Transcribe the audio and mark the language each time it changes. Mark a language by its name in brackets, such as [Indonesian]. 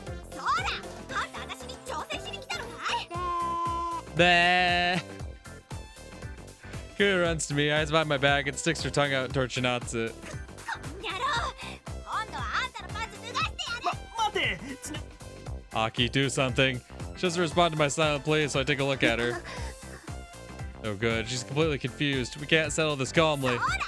[Japanese] そら、あんた私に挑戦しに来たのかい？ Bah! [English] Ku runs to me, eyes behind my back, and sticks her tongue out toward Chinatsu. [Japanese] やろう。今度はあんたのパンツ脱がしてやる。待て。 [English] Aki, do something. She doesn't respond to my silent plea, so I take a look at her. Oh good, she's completely confused. We can't settle this calmly.